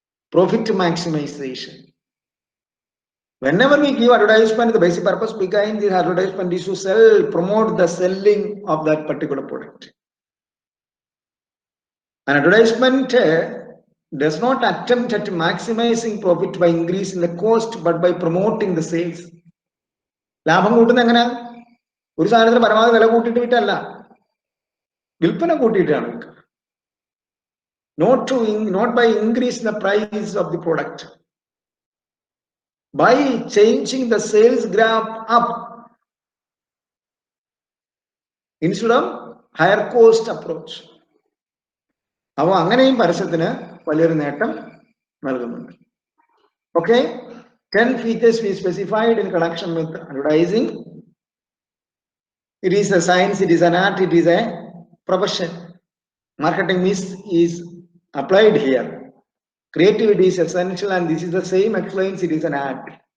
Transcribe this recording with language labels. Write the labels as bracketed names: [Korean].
[English] Profit maximization. Whenever we give advertisement, the basic purpose behind the advertisement is to promote the selling of that particular product. An advertisement does not attempt at maximizing profit by increasing the cost, but by promoting the sales. [Malayalam] ലാഭം കൂട്ടുന്ന എങ്ങനെ? ഒരു സാധനത്തിന് പരമാവധി വില കൂട്ടിയിട്ട് വിറ്റല്ല, വിൽപ്പന കൂട്ടിയിട്ടാണ്. [English] Not by increasing the price of the product, by changing the sales graph up instead of higher cost approach. [Malayalam] അപ്പോൾ അങ്ങനെയും പരസ്യത്തിന് വലിയൊരു നേട്ടം നൽകുന്നുണ്ട്. [English] Okay, 10 features we specified in connection with advertising. It is a science, it is an art, it is a profession. Marketing is applied here. Creativity is essential, and this is the same explains it is an art.